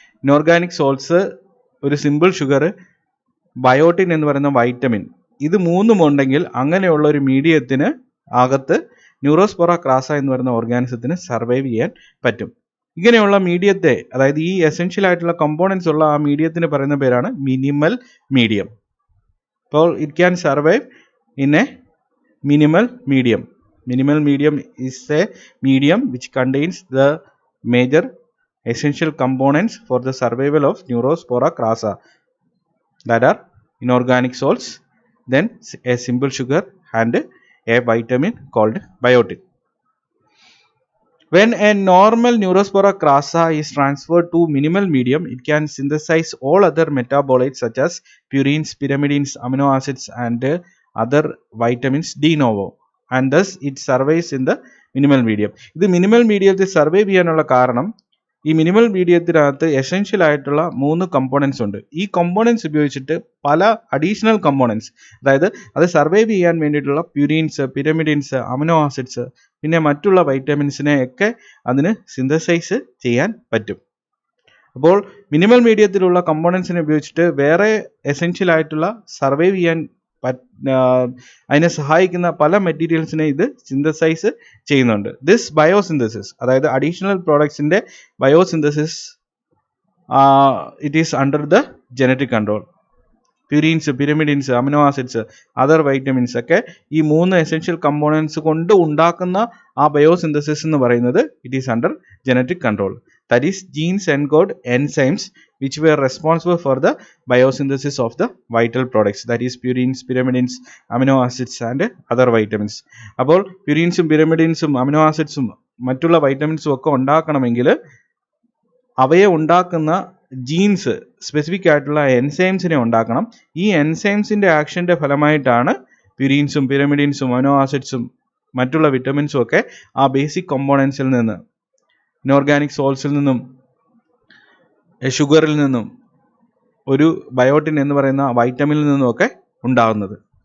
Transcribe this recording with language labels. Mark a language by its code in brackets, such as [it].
[ml] Inorganic salts, ഒരു simple sugar, biotin എന്ന് പറയുന്ന വൈറ്റമിൻ, ഇത് 3 ഉണ്ടെങ്കിൽ അങ്ങനെയുള്ള ഒരു മീഡിയത്തിന് അകത്ത് ന്യൂറോസ്പോറ ക്രാസ എന്ന് പറയുന്ന ഓർഗാനിസത്തിന് സർവൈവ് ചെയ്യാൻ പറ്റും. ഇങ്ങനെയുള്ള മീഡിയത്തെ, അതായത് ഈ എസെൻഷ്യൽ ആയിട്ടുള്ള കമ്പോണൻസ് ഉള്ള ആ മീഡിയത്തിന് പറയുന്ന പേരാണ് മിനിമൽ മീഡിയം. [en] അപ്പോൾ it can survive in a minimal medium. Minimal medium is a medium which contains the major essential components for the survival of Neurospora crassa, that are inorganic salts, then a simple sugar and a vitamin called biotin. When a normal Neurospora crassa is transferred to minimal medium, it can synthesize all other metabolites such as purines, pyrimidines, amino acids and other vitamins de novo, and thus it survives in the minimal medium. [ml] ഇത് minimal മീഡിയത്തിൽ survive ചെയ്യാനുള്ള കാരണം ഈ minimal മീഡിയത്തിനകത്ത് essential ആയിട്ടുള്ള 3 components ഉണ്ട്. ഈ components ഉപയോഗിച്ചിട്ട് പല അഡീഷണൽ കമ്പോണൻസ്, അതായത് അത് സർവൈവ് ചെയ്യാൻ വേണ്ടിയിട്ടുള്ള പ്യൂരിൻസ്, പിരമിഡിൻസ്, അമിനോ ആസിഡ്സ്, പിന്നെ മറ്റുള്ള വൈറ്റമിൻസിനെ ഒക്കെ അതിന് സിന്തസൈസ് ചെയ്യാൻ പറ്റും. അപ്പോൾ മിനിമൽ മീഡിയത്തിലുള്ള കമ്പോണൻസിനെ ഉപയോഗിച്ചിട്ട് വേറെ എസെൻഷ്യൽ ആയിട്ടുള്ള സർവൈവ് ചെയ്യാൻ അതിനെ സഹായിക്കുന്ന പല മെറ്റീരിയൽസിനെ ഇത് സിന്തസൈസ് ചെയ്യുന്നുണ്ട്. [en] this biosynthesis, [ml] അതായത് additional പ്രോഡക്ട്സിന്റെ biosynthesis, [en] It is under the genetic control. [ml] Purines, pyrimidines, amino acids, other vitamins ഒക്കെ ഈ 3 എസെൻഷ്യൽ കമ്പോണൻസ് കൊണ്ട് ഉണ്ടാക്കുന്ന ആ ബയോസിന്തസിസ് എന്ന് പറയുന്നത് [en] It is under genetic control. That is, genes encode enzymes which were responsible for the biosynthesis of the vital products. That is, purines, pyrimidines, amino acids and other vitamins. [ml] അപ്പോൾ പ്യൂരിൻസും പിരമിഡിൻസും amino ആസിഡ്സും മറ്റുള്ള വൈറ്റമിൻസും ഒക്കെ ഉണ്ടാക്കണമെങ്കിൽ അവയെ ഉണ്ടാക്കുന്ന jeans, specific ആയിട്ടുള്ള എൻസൈംസിനെ ഉണ്ടാക്കണം. ഈ എൻസൈംസിൻ്റെ ആക്ഷൻ്റെ ഫലമായിട്ടാണ് പ്യൂരിൻസും പിരമിഡിൻസും അമിനോ ആസിഡ്സും മറ്റുള്ള വിറ്റമിൻസും ഒക്കെ ആ ബേസിക് കോമ്പോണൻസിൽ നിന്ന്, ഇനോർഗാനിക് സോൾസിൽ നിന്നും ഷുഗറിൽ നിന്നും ഒരു ബയോട്ടിൻ എന്ന് പറയുന്ന വൈറ്റമിനിൽ നിന്നുമൊക്കെ ഉണ്ടാകുന്നത്.